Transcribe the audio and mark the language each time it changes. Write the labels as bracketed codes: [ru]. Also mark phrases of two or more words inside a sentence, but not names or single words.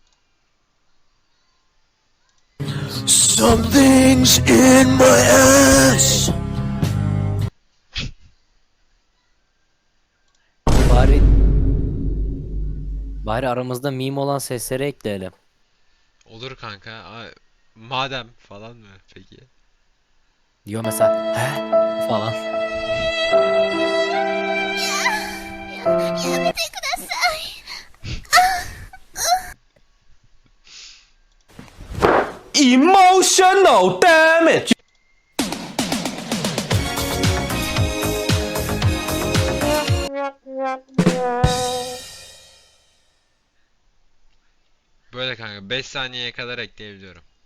[en] Something's in my ass. [tr] Bari bari aramızda meme olan sesleri ekleyelim. Olur kanka. Madem falan mı peki? Diyor mesela he falan. [ja] やめてください。 [en] Emotional damage. [tr] Böyle kanka 5 saniyeye kadar ekleyebiliyorum.